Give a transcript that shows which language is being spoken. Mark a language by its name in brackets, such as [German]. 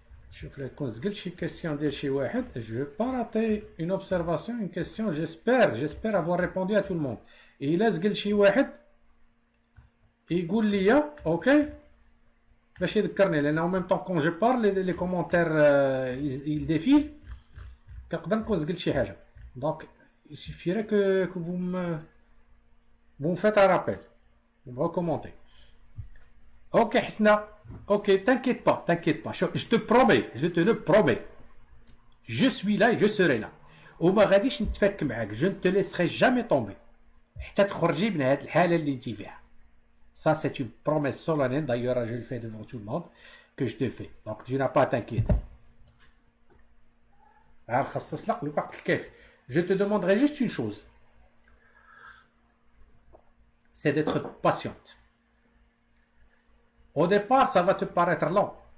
[Arabic] شوف لا تكون زقلت شي كيستيون ديال شي واحد. [French] Je vais pas rater une observation, une question. J'espère avoir répondu à tout le monde. [Arabic] إلا زقلت شي واحد يقول لي اوكي باش يذكرني, لان [French] en même temps quand je parle les commentaires ils défilent, [Arabic] كنقدر نكون زقلت شي حاجه. [French] Donc il suffirait que vous me faites un rappel, vous me recommentez. Ok Hasna, ok, t'inquiète pas. Je te promets, je te le promets. Je suis là et je serai là. [Arabic] وما غاديش نتفك معاك, [French] je ne te laisserai jamais tomber. [Arabic] حتى تخرجي من هاد الحالة اللي انتي فيها. [French] Ça c'est une promesse solennelle, d'ailleurs je le fais devant tout le monde, que je te fais. Donc tu n'as pas à t'inquiéter. [Arabic] خصص لك الوقت الكافي. [French] Je te demanderai juste une chose. C'est d'être patiente. Au départ, ça va te paraître lent.